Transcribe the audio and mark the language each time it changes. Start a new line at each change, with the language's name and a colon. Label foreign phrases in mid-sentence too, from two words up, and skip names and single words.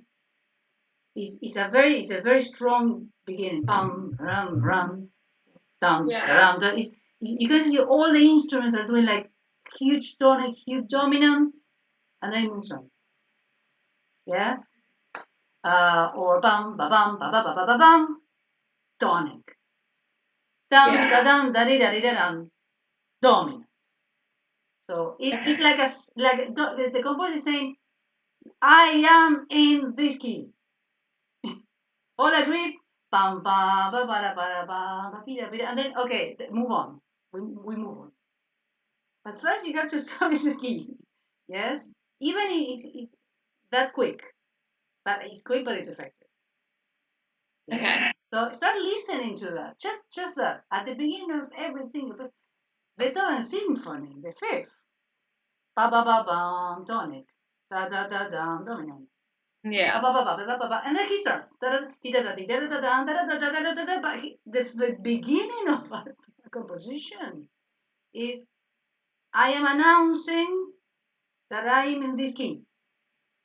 English: It's a very strong beginning. Pam, ram, ram, dum, ram. That is, you can see all the instruments are doing like huge tonic, huge dominant, and then moves on. Yes. Or bam, ba bam, ba ba ba ba ba bam, tonic. Dum da dum da di da di da dum, dominant. So it's like the composer is saying, I am in this key. All agreed? Bam bam ba ba da ba da ba ba da ba, and then okay, move on. We move on. But first you have to establish the key. Yes, even if that quick, but it's quick, but it's effective. Yes? Okay. So start listening to that. Just that at the beginning of every single Beethoven Symphony, the fifth. Ba ba ba bam, tonic. Da da da da, dominant. Yeah. Ba ba ba ba ba ba ba, and then he starts. Da da da da da da da da da da da da da da. But the beginning of a composition is, I am announcing that I am in this key.